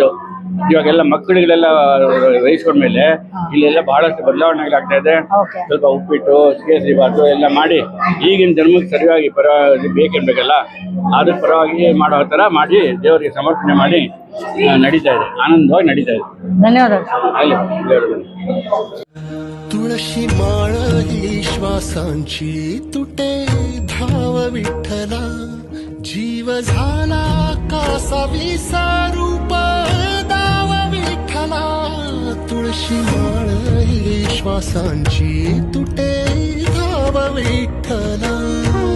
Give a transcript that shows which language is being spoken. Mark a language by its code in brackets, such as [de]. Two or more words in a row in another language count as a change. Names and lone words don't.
[kn] ಇವಾಗೆಲ್ಲ ಮಕ್ಕಳಿಗೆಲ್ಲ ವಹಿಸ್ಕೊಂಡ್ಮೇಲೆ ಇಲ್ಲೆಲ್ಲ ಬಹಳಷ್ಟು ಬದಲಾವಣೆಗಳಾಗ್ತಾ ಇದೆ. ಸ್ವಲ್ಪ ಉಪ್ಪಿಟ್ಟು, ಕೇಸರಿ ಬಾತು ಎಲ್ಲ ಮಾಡಿ ಈಗಿನ ಜನ್ಮಕ್ಕೆ ಸರಿಯಾಗಿ ಪರವಾಗಿ ಬೇಕೇನ್ಬೇಕಲ್ಲ, ಅದಕ್ಕೆ ಪರವಾಗಿ ಮಾಡೋ ಥರ ಮಾಡಿ ದೇವರಿಗೆ ಸಮರ್ಪಣೆ ಮಾಡಿ ನಡೀತಾ ಇದೆ. ಆನಂದವಾಗಿ ನಡೀತಾ ಇದೆ. ಧನ್ಯವಾದಗಳು. [mr] तुळशी माळ ही श्वासांची तुटे, धाव विठ्ठला जीव झाला कासा विसारूप दाव विठ्ठला. तुळशी माळ ही श्वासांची तुटे, धाव विठ्ठला.